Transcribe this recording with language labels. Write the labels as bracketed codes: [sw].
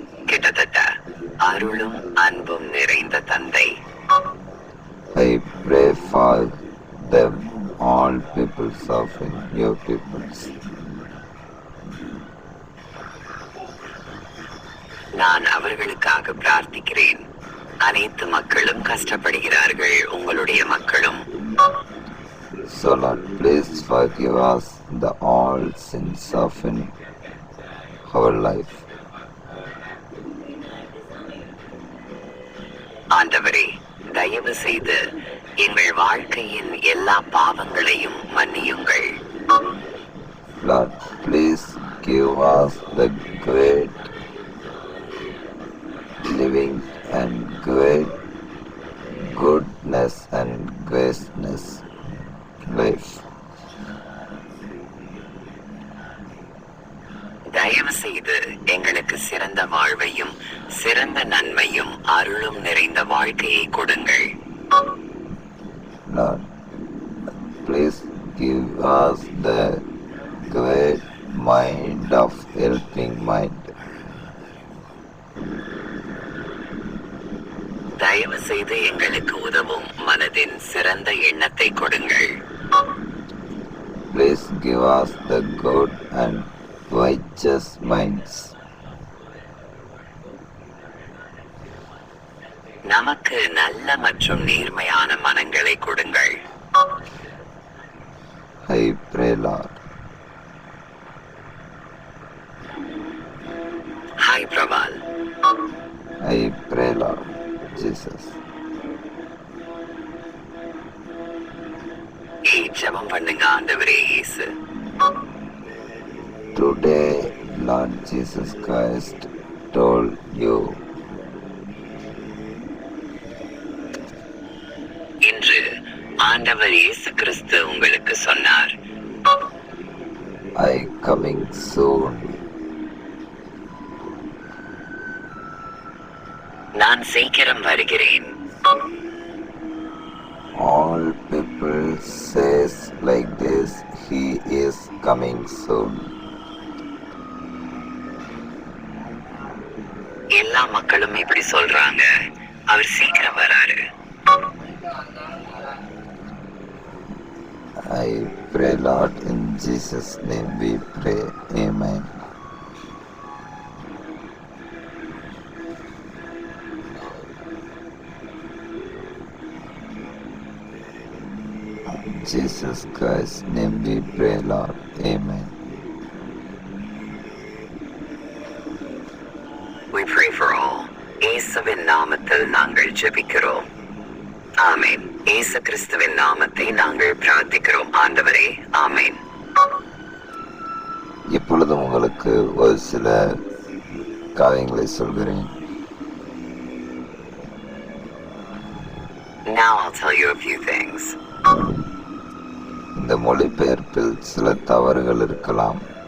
[ta] கிட்டத்தட்ட அருளும் அன்பும் நிறைந்த தந்தை, [en] I pray for them, all peoples of your peoples. [ta] நான் அவர்களுக்காக பிரார்த்திக்கிறேன். அனைத்து மக்களும் கஷ்டப்படுகிறார்கள், உங்களுடைய மக்களும். [en] So Lord, please forgive us the all sins of in our life. [ta] ஆண்டவரே, தயவு செய்து எங்கள் வாழ்க்கையின் எல்லா பாவங்களையும் மன்னியுங்கள். [en] Lord, please give us the great living and great goodness and graceness life. [ta] தயவு செய்து எங்களுக்கு சிறந்த வாழ்வையும் சிறந்த நன்மையும் அருளும் நிறைந்த வாழ்க்கையை கொடுங்கள். [en] Lord, please give us the great mind of helping mind. [ta] தயவு செய்து எங்களுக்கு உதவும் மனதின் சிறந்த எண்ணத்தை கொடுங்கள். [en] Please give us the good and righteous minds. [ta] நமக்கு நல்ல மற்றும் நேர்மையான மனங்களை கொடுங்கள். [en] I pray, Lord. Hi Praval. I pray, Lord Jesus. [ta] ஜெபம் பண்ணுங்க ஆண்டவரே இயேசு. [en] Today, Lord Jesus Christ told you, [ta] இன்று ஆண்டவர் இயேசு கிறிஸ்து உங்களுக்கு சொன்னார், [en] I coming soon. [ta] நான் சீக்கிரம் வருகிறேன். [en] All people says like this, he is coming soon. [ta] எல்லா மக்களும் இப்படி சொல்றாங்க, அவர் சீக்கிரம் வராரு. [en] I pray, Lord, in Jesus' name we pray. Amen. In Jesus Christ's name we pray, Lord. Amen. we pray for all. [ta] இயேசுவின் நாமத்தில் நாங்கள் ஜெபிக்கிறோம். ஆமென். இயேசு கிறிஸ்துவின் நாமத்தை நாங்கள் பிரார்த்திக்கிறோம் ஆண்டவரே. ஆமென். இப்பொழுது உங்களுக்கு ஒரு சில காரியங்களை சொல்கிறேன். [en] Now I'll tell you a few things. [ta] இந்த மொழிபெயர்ப்பில் சில தவறுகள் இருக்கலாம்.